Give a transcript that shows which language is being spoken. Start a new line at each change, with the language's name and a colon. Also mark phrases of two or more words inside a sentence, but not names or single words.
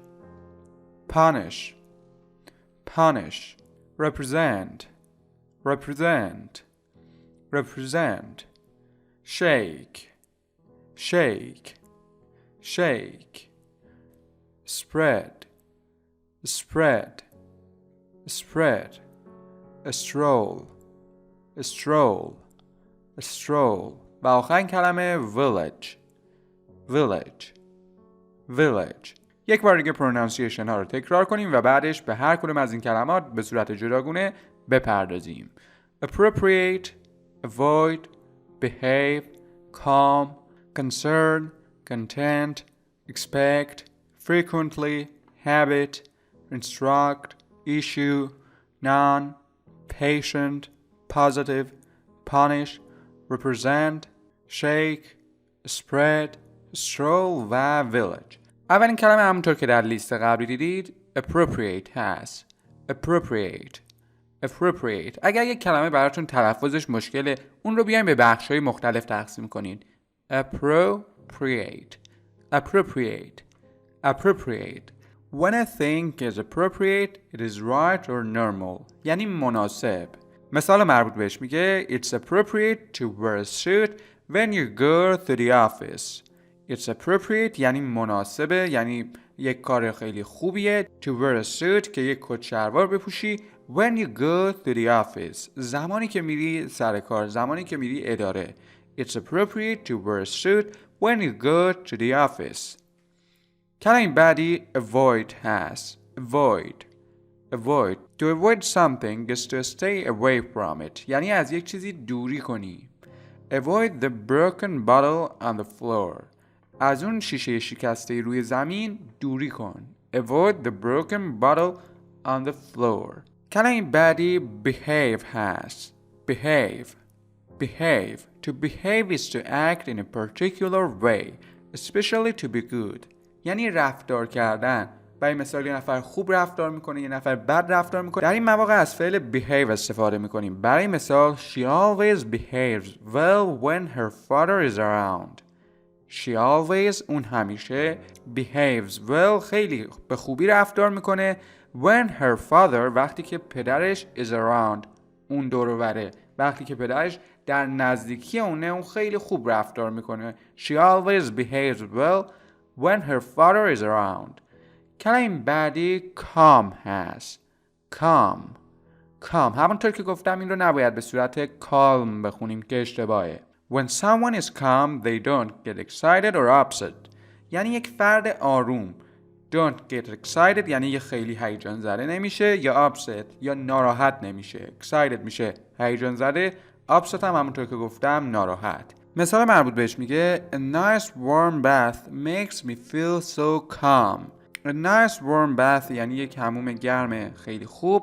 English: punish punish represent represent represent shake shake shake spread spread spread a stroll a stroll a stroll
Persian: و آخرین کلمه
English: village village village.
Persian: یک بار دیگه پرونانسیشن ها رو تکرار کنیم و بعدش به هر کدوم از این کلمات به صورت جداگونه بپردازیم.
English: appropriate avoid behave calm concern content expect frequently habit instruct issue none patient positive punish represent shake spread stroll و village.
Persian: اولین کلمه همونطور که در لیست قبلی دیدید appropriate هست.
English: appropriate appropriate.
Persian: اگر یک کلمه براتون تلفظش مشکله اون رو بیاین به بخش‌های مختلف تقسیم کنید.
English: appropriate appropriate appropriate. When a thing is appropriate it is right or normal.
Persian: یعنی مناسب. مثال مربوط بهش میگه
English: It's appropriate to wear a suit when you go to the office. It's appropriate
Persian: یعنی مناسبه، یعنی یک کار خیلی خوبیه.
English: To wear a suit
Persian: که یک کت شلوار بپوشی
English: when you go to the office.
Persian: زمانی که میری سر کار، زمانی که میری اداره.
English: It's appropriate to wear a suit when you go to the office.
Persian: کلمه بعدی avoid هست.
English: avoid avoid. To avoid something is to stay away from it.
Persian: یعنی از یک چیزی دوری کنی.
English: Avoid the broken bottle on the floor.
Persian: از اون شیشه شکسته روی زمین دوری کن.
English: Avoid the broken bottle on the floor.
Persian: کلمه بعدی behave هست.
English: behave behave. To behave is to act in a particular way, especially to be good.
Persian: یعنی رفتار کردن، برای مثال یه نفر خوب رفتار میکنه، یه نفر بد رفتار میکنه. در این مواقع از فعل behave استفاده میکنیم. برای مثال
English: she always behaves well when her father is around. She always،
Persian: اون همیشه،
English: behaves well،
Persian: خیلی به خوبی رفتار میکنه
English: when her father،
Persian: وقتی که پدرش
English: is around،
Persian: اون دور و بره، وقتی که پدرش در نزدیکی اون خیلی خوب رفتار میکنه.
English: She always behaves well when her father is around.
Persian: کلمه بعدی calm هست. calm همونطور که گفتم این رو نباید به صورت calm بخونیم که اشتباهه.
English: When someone is calm they don't get excited or upset.
Persian: یعنی یک فرد آروم.
English: Don't get excited
Persian: یعنی یه خیلی هیجان زده نمیشه، یا upset یا ناراحت نمیشه. Excited میشه هیجان زده، upset هم همونطور که گفتم ناراحت. مثال مربوط بهش میگه
English: A nice warm bath makes me feel so calm. A nice warm bath
Persian: یعنی یک حموم گرم خیلی خوب.